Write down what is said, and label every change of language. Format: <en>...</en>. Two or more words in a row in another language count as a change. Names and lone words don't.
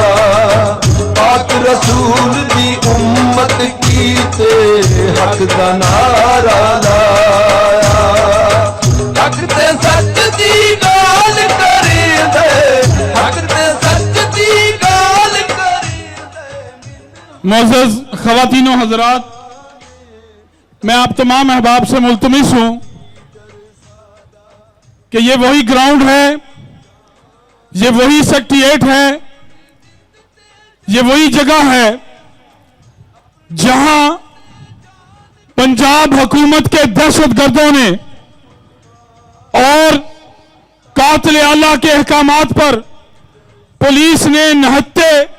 <pa>پاک رسول دی امت کی تے حق دا نعرہ لایا، حق تے سچ دی گل کرے دے، حق تے سچ دی گل کرے دے.</pa> <ur>معزز خواتین و حضرات، میں آپ تمام احباب سے ملتمس ہوں کہ یہ وہی گراؤنڈ ہے، یہ وہی سیکٹریٹ ہے، یہ وہی جگہ ہے جہاں پنجاب حکومت کے دہشت گردوں نے اور قاتل اعلیٰ کے احکامات پر پولیس نے نہتے</ur>